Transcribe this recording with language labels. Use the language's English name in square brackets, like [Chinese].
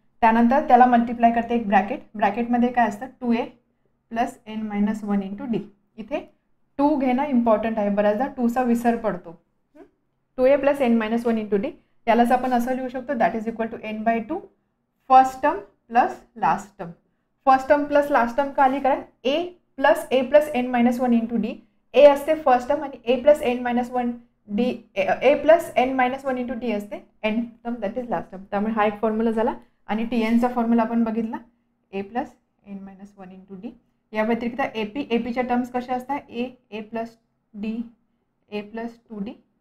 [Marathi] त्यानंतर त्याला मल्टिप्लाय करते एक ब्रॅकेटमध्ये काय असतं? [English] 2a plus n minus 1 into d. [Marathi] इथे 2 घेणं इम्पॉर्टंट आहे. बऱ्याचदा 2चा विसर पडतो. [English] 2a plus n minus 1 into d. [Marathi] यालाच आपण असं लिहू शकतो [English] That is equal to n/2 first term plus last term. [Marathi] First term plus last term का आली? कारण a plus n minus 1 into D. a असते फर्स्ट टर्म आणि a plus n minus 1 D, a plus n minus 1 into D असते n term that is last term. त्यामुळे हा एक formula झाला. आणि tnचा फॉर्म्युला आपण बघितला [English] a plus n minus 1 into d. [Marathi] या व्यतिरिक्त APच्या टर्म्स कशा असतात? a plus D, a plus 2d.